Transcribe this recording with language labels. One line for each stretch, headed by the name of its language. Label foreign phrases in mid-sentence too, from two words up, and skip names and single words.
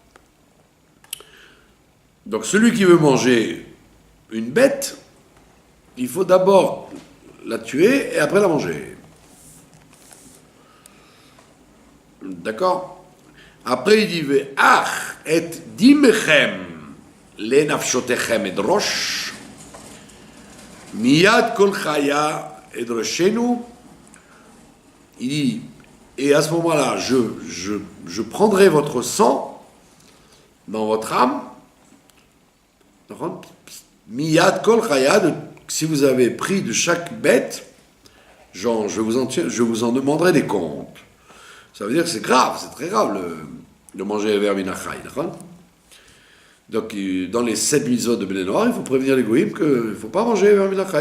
French: Donc, celui qui veut manger une bête, il faut d'abord la tuer et après la manger. D'accord?
Hebrew: Après,
French: il dit
Hebrew: ואך את דמכם לנפשותיכם אדרוש מיד כל חיה אדרשנו.
French: Il dit, et à ce moment-là, je prendrai votre sang dans votre âme.
Hebrew: מיד כל חיה,
French: si vous avez pris de chaque bête, je vous en demanderai des comptes. Ça veut dire que c'est grave, c'est très grave de manger vers Minachai. Donc, dans les 7 mitzvot de
Hebrew: בני נח,
French: il faut prévenir les goïms qu'il ne faut pas manger vers Minachai.